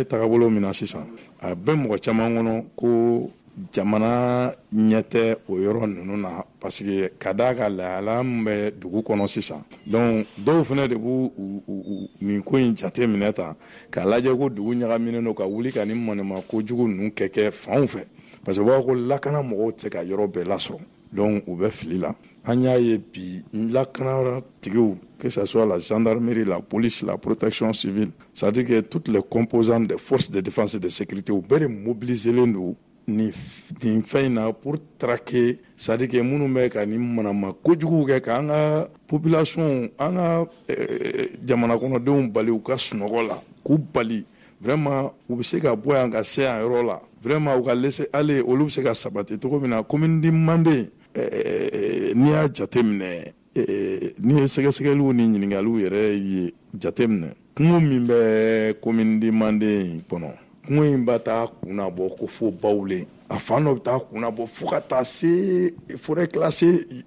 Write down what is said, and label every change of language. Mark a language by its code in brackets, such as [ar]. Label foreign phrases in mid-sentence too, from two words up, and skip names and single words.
[bm] tagabolo min na sisan a bɛ mɔgɔ caman kɔnɔ ko jamana ɲɛ tɛ o yɔrɔ ninnu na [fr] parce que [bm] ka d'a ka lahala min bɛ dugu kɔnɔ sisan donc dɔw fana de b'u nin ko in jate minɛ ta k'a lajɛ ko dugu ɲagaminen don ka wuli ka nin manama kojugu ninnu kɛ fanw fɛ [fr] parce que [bm] u b'a fɔ ko lakana mɔgɔw tɛ ka yɔrɔ bɛɛ lasɔrɔ donc u bɛ fili la an y'a ye bi lakana tigiw [fr] que ce soit la gendarmerie, la police, la protection civile, c'est-à-dire que toutes les composantes des forces de défense et de sécurité [bm] u bɛɛ de mobiliser len don nin fɛn in na [fr] pour traquer c'est-à-dire que [bm] minnu bɛ ka nin manama kojugu kɛ k'an ka population an ka jamana kɔnɔdenw bali u ka sunɔgɔ la k'u bali vraiment u bɛ se ka bɔ yan ka se yan yɔrɔ la vraiment u ka [fr] laisser aller [bm] olu bɛ se ka sabati cogo min na commune di Mande n'i y'a jate minɛ n'i ye sɛgɛsɛgɛliw ni ɲininkaliw yɛrɛ ye jate minɛ kungo min bɛ commune di Mande kɔnɔ kungo in b'a taa kunna bɔ ko fo Bawulen a fan dɔ bɛ taa kunna bɔ fo ka taa se [fr] forêt classée